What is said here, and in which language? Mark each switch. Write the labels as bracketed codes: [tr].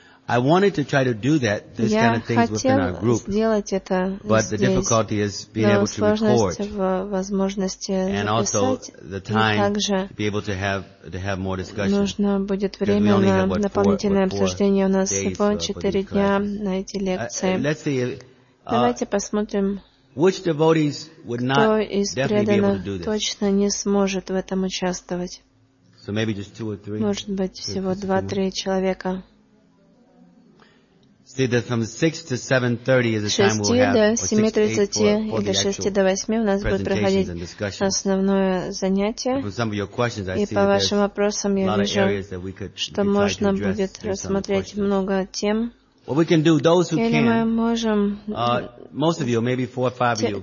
[en] I wanted to try to do that, this kind of things within our group. But the difficulty is being able to record. And also the time to be able to have more discussion. [ru] Нужно будет время на дополнительное обсуждение. У нас всего 4 дня на эти лекции. [en] Let's see. [ru] Давайте посмотрим, [en] which devotees would not definitely be able to do this. [ru] Точно не сможет в этом участвовать. [en] So maybe just 2 or 3. [ru] Может быть, всего 2-3 человека. [en] See that from 6 to 7:30 is the time we'll have. 6 to 7:30 or 6 to 8 [ru] у нас будет проходить основное занятие. [en] From some of your questions, [ru] и по вашим вопросам я вижу, что можно будет рассмотреть много тем. [en] Well, we can do those who can. [ru] Или мы можем. [en] Most of you, maybe 4 or 5 of you.